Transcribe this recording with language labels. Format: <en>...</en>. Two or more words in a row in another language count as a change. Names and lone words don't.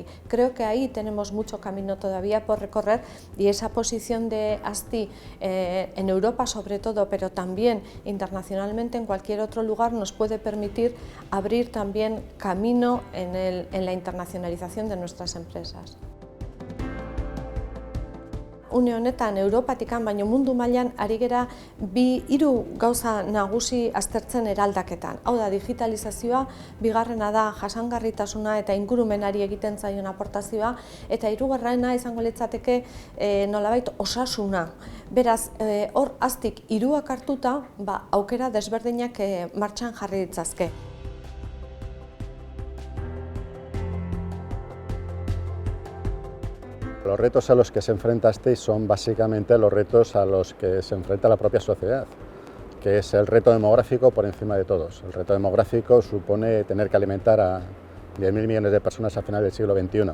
<es>Creo que ahí tenemos mucho camino todavía por recorrer y esa posición de Asti en Europa sobre todo, pero también internacionalmente en cualquier otro lugar nos puede permitir abrir también camino en la internacionalización de nuestras empresas.</es> <eu>Une honetan Europatikan baino mundu mailan ari gera 3 gauza nagusi aztertzen eraldaketan. Hau da, digitalizazioa, bigarrena da jasangarritasuna eta ingurumenari egiten zaion aportazioa, eta hirugarrena izango litzateke nolabait osasuna. Beraz, hor Astik 3 hartuta, aukera desberdinak martxan jarri ditzazke.</eu> <es>Los retos a los que se enfrenta Asti son básicamente los retos a los que se enfrenta la propia sociedad, que es el reto demográfico por encima de todos. El reto demográfico supone tener que alimentar a 10.000 millones de personas a final del siglo XXI.</es>